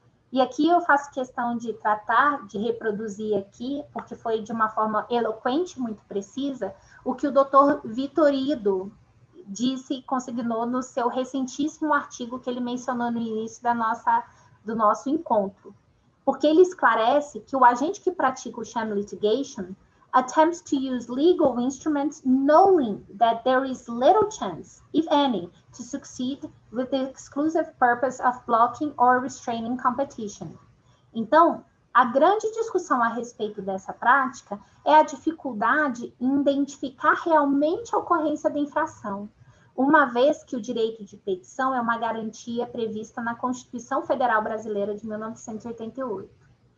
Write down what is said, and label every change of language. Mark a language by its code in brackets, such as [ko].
[pt] E aqui eu faço questão de tratar, de reproduzir aqui, porque foi de uma forma eloquente, muito precisa, o que o Dr. Vitorido disse e consignou no seu recentíssimo artigo que ele mencionou no início do nosso encontro. Porque ele esclarece que o agente que pratica o [en] sham litigation attempts to use legal instruments knowing that there is little chance, if any, to succeed with the exclusive purpose of blocking or restraining competition. [pt] Então, a grande discussão a respeito dessa prática é a dificuldade em identificar realmente a ocorrência da infração, uma vez que o direito de petição é uma garantia prevista na Constituição Federal Brasileira de 1988.